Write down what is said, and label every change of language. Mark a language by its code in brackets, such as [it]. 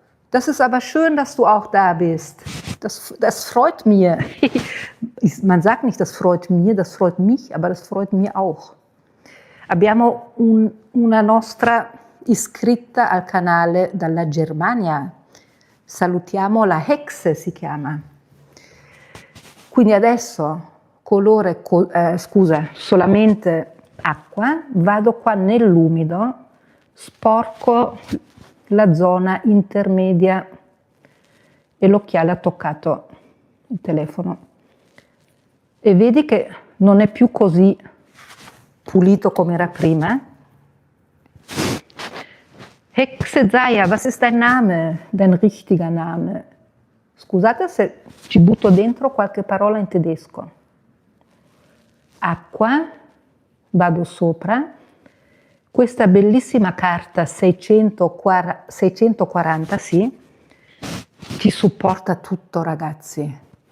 [de] Das ist aber schön, dass du auch da bist. Das freut mir. Man sagt nicht, das freut mir, das freut mich, aber das freut mir auch. [it] Abbiamo una nostra iscritta al canale dalla Germania. Salutiamo la Hexe, si chiama. Quindi adesso colore, solamente acqua, vado qua nell'umido, sporco la zona intermedia e l'occhiale ha toccato il telefono. E vedi che non è più così pulito come era prima. [de] Hexe Zaya, was ist dein Name? Dein richtiger Name? [it] Scusate se ci butto dentro qualche parola in tedesco. Acqua, vado sopra. Questa bellissima carta 640, sì, ti supporta tutto, ragazzi.